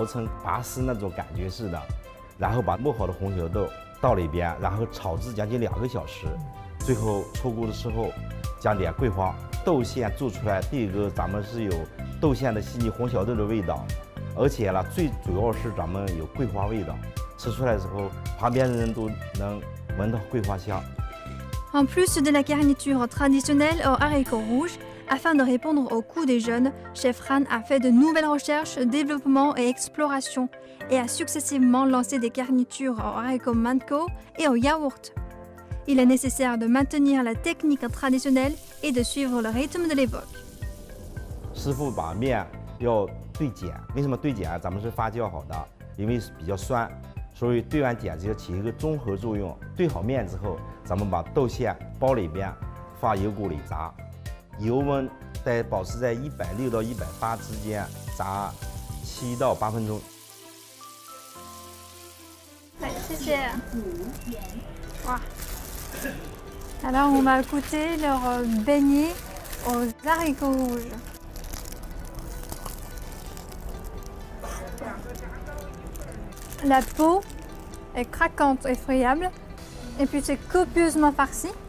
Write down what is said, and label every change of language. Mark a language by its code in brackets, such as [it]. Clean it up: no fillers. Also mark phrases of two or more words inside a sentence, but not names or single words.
[zh] 成拔丝那种感觉似的，然后把磨好的红小豆倒里边，然后炒制将近2个小时，最后出锅的时候加点桂花，豆馅做出来，第一个咱们是有豆馅的细腻红小豆的味道，而且呢，最主要是咱们有桂花味道，吃出来的时候，旁边的人都能闻到桂花香。 [fr] En plus de la garniture traditionnelle aux haricots rouges, afin de répondre au goût des jeunes, Chef Han a fait de nouvelles recherches, développement et explorations et a successivement lancé des garnitures aux haricots mango et au yaourt. Il est nécessaire de maintenir la technique traditionnelle et de suivre le rythme de l'époque. [zh] 师傅把面要兑碱，为什么兑碱？咱们是发酵好的，因为是比较酸。 所以兑完碱就起一个中和作用。兑好面之后，咱们把豆馅包里边，放油锅里炸，油温保持在160到180之间，炸7到8分钟。来，谢谢。 [fr] 哇。Alors on va goûter leur beignet aux haricots rouges. La peau est craquante et friable, et puis c'est copieusement farci.